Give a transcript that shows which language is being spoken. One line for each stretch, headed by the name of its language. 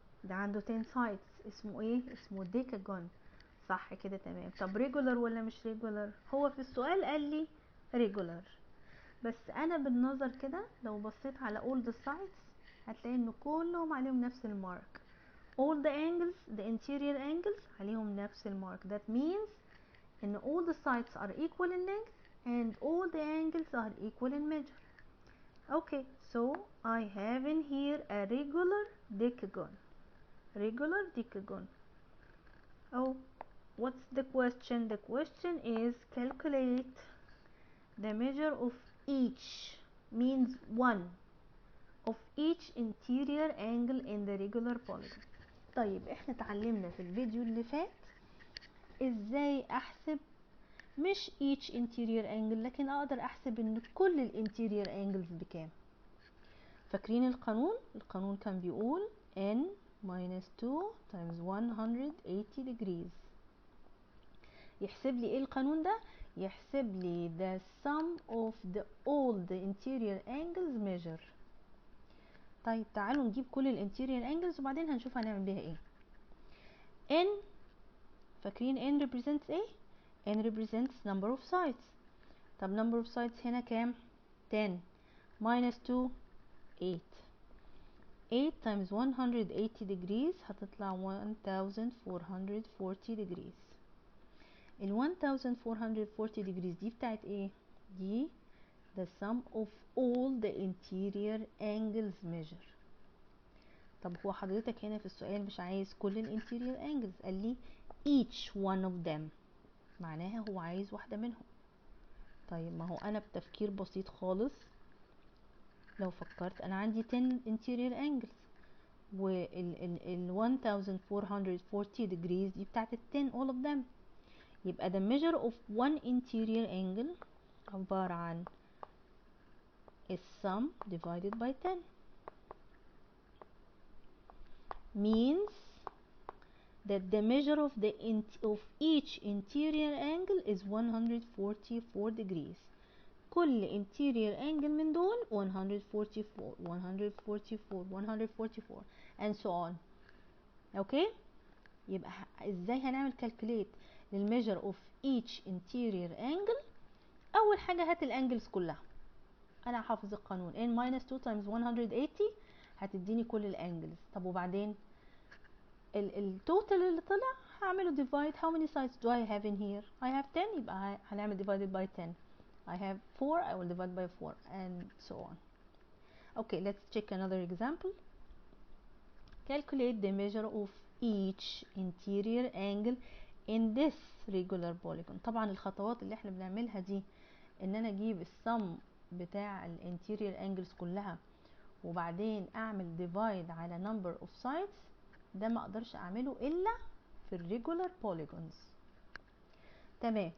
Arabic: ده عنده 10 sides، اسمه ايه؟ اسمه ديكاجون. صح كده تمام. طب ريجولار ولا مش ريجولار؟ هو في السؤال قال لي ريجولار، بس انا بالنظر كده لو بصيت على
English: all the sides
Arabic: هتلاقي ان كلهم عليهم نفس المارك.
English: all the angles the interior angles
Arabic: عليهم نفس المارك.
English: that means ان all the sides are equal in length and all the angles are equal in measure. Okay, so I have in here a regular decagon. Regular decagon. Oh, what's the question? The question is calculate the measure of each, means one, of each interior angle in the regular polygon.
Arabic: طيب احنا اتعلمنا في الفيديو اللي فات ازاي احسب مش each interior angle، لكن اقدر احسب ان كل الانتيريور angles بكام. فاكرين القانون؟ القانون كان بيقول
English: n minus 2 times 180 degrees.
Arabic: يحسب لي ايه القانون ده؟ يحسب لي
English: the sum of all the interior angles measure.
Arabic: طيب تعالوا نجيب كل الانتيريور angles وبعدين هنشوف هنعمل بيها ايه.
English: n، فاكرين n represents ايه؟ n represents number of sides. طب number of sides
Arabic: هنا كام؟
English: 10 minus 2 8. 8 times 180 degrees هتطلع 1440 degrees. ال 1440 degrees
Arabic: دي بتاعت ايه؟ دي
English: the sum of all the interior angles measure.
Arabic: طب هو حضرتك هنا في السؤال مش عايز كل ال interior angles، قال لي
English: each one of them،
Arabic: معناها هو عايز واحدة منهم. طيب ما هو انا بتفكير بسيط خالص لو فكرت انا عندي 10 interior angles وال 1440 degrees دي بتاعت ال 10
English: all of them،
Arabic: يبقى
English: the measure of one interior angle
Arabic: عبارة عن
English: sum divided by 10 means that the measure of each interior angle is 144 degrees. كل interior angle
Arabic: من دول
English: 144 144 144 and so on.
Arabic: اوكي؟ يبقى ازاي هنعمل calculate لل
English: measure of each interior angle؟
Arabic: اول حاجة هات الانجلز كلها. انا حافظ القانون
English: n minus 2 times 180
Arabic: هتديني كل الانجلز. طب وبعدين التوتال اللي طلع هعمله divide.
English: how many sides do I have in here? I have 10،
Arabic: يبقى هنعمل
English: divided by 10. I have 4، I will divide by 4 and so on. Okay, let's check another example. Calculate the measure of each interior angle in this regular polygon.
Arabic: طبعا الخطوات اللي احنا بنعملها دي ان انا اجيب السم بتاع الانتيريور انجلز كلها وبعدين اعمل divide على
English: number of sides،
Arabic: ده ما اقدرش اعمله الا في الريجولار بوليجونز. تمام.